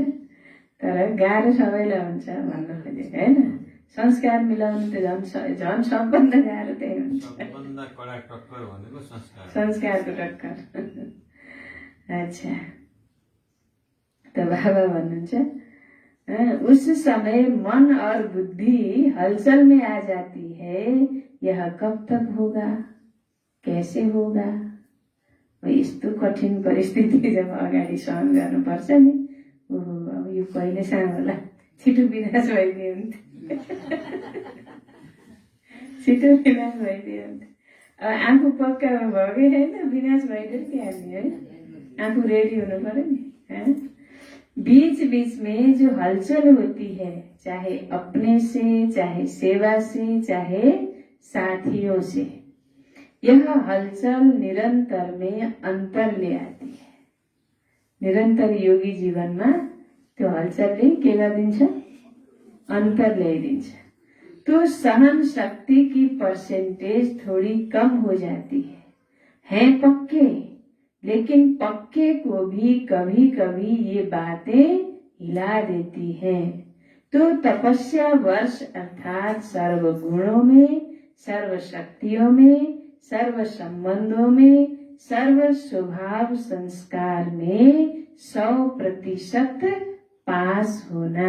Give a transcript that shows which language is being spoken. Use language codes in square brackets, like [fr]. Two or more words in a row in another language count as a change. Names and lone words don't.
[ne] तर गाह्रो सबैलाई हुन्छ भन्न खोजेको, होइन। संस्कार मिलाउनु त झन् सबभन्दा गाह्रो त्यही हुन्छ, संस्कारको टक्कर। [hi] अच्छा, [ne] त बाबा भन्नुहुन्छ [hi] उस समय मन और बुद्धि हलचल में आ जाती है, यह कब तक होगा, कैसे होगा। [ne] यस्तो कठिन परिस्थिति जब अगाडि सहन गर्नुपर्छ नि, ओहो अब यो कहिलेसम्म होला, छिटो विनाश भइदियो हुन्थ्यो, छिटो विनाश भइदियो हुन्थ्यो। अब आफू पक्का भएकै होइन, विनाश भइदियो के हाल्ने, है। आफू रेडी हुनु पर्यो नि। [hi] बीच बीच में जो हलचल होती है, चाहे अपने से, चाहे सेवा से, चाहे साथियों से, यह हलचल निरंतर में अंतर ले आती है। [ne] निरंतर योगी जीवनमा त्यो हलचलले के गरिदिन्छ, अंतर ल्याइदिन्छ। [hi] तो सहन शक्ति की परसेंटेज थोड़ी कम हो जाती है पक्के, लेकिन पक्के को भी कभी कभी ये बातें हिला देती हैं। तो तपस्या वर्ष अर्थात सर्व गुणों में, सर्व शक्तियों में, सर्व संबंधों में, सर्व स्वभाव संस्कार में 100% पास होना।